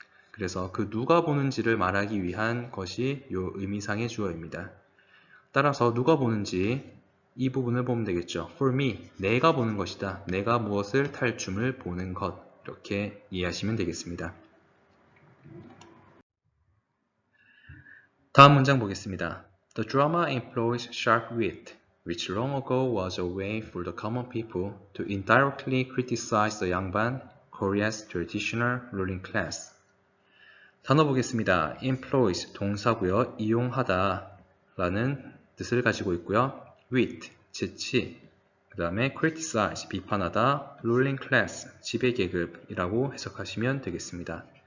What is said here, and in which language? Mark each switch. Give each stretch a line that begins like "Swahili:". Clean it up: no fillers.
Korean: 그래서 그 누가 보는지를 말하기 위한 것이 이 의미상의 주어입니다. 따라서 누가 보는지 이 부분을 보면 되겠죠. For me, 내가 보는 것이다. 내가 무엇을 탈춤을 보는 것. 이렇게 이해하시면 되겠습니다. 다음 문장 보겠습니다.
English: The drama employs sharp wit, which long ago was a way for the common people to indirectly criticize the 양반, Korea's traditional ruling class.
Korean: 단어 보겠습니다. employs 동사고요. 이용하다 라는 뜻을 가지고 있고요. wit, 재치, 그 다음에 criticize, 비판하다, ruling class, 지배계급이라고 해석하시면 되겠습니다.